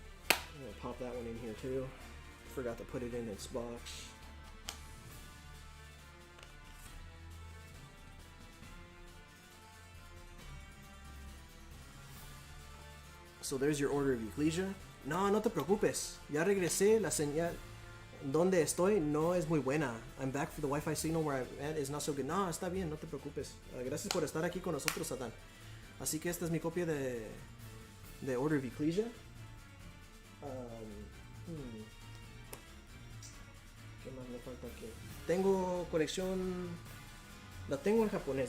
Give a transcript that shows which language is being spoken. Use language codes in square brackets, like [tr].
[en] I'm gonna pop that one in here too. Forgot to put it in its box. So there's your Order of Ecclesia. [es] No, no te preocupes. Ya regresé. La señal donde estoy no es muy buena. [en] I'm back for the Wi-Fi signal where I'm at is not so good. [es] No, está bien, no te preocupes. Gracias por estar aquí con nosotros, Satan. Así que esta es mi copia de Order of Ecclesia. ¿Qué más me falta aquí? Tengo colección... La tengo en japonés.